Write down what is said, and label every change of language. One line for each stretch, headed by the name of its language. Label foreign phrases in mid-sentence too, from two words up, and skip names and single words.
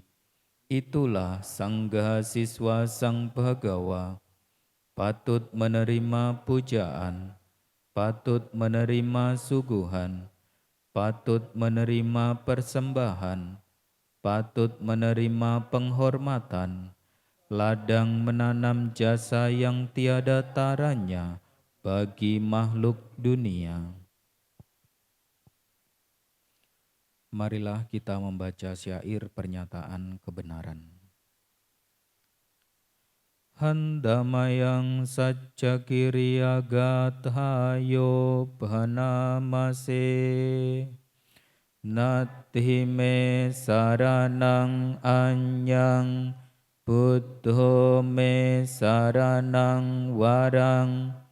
Indonesian: Itulah sanggaha siswa sang Bhagawa, patut menerima pujaan, patut menerima suguhan, patut menerima persembahan, patut menerima penghormatan, ladang menanam jasa yang tiada taranya bagi makhluk dunia. Marilah kita membaca syair pernyataan kebenaran.
Pali: Handamayang sajja kiriya gathayo bhanamase Natti me saranang anyang Buddho me saranang warang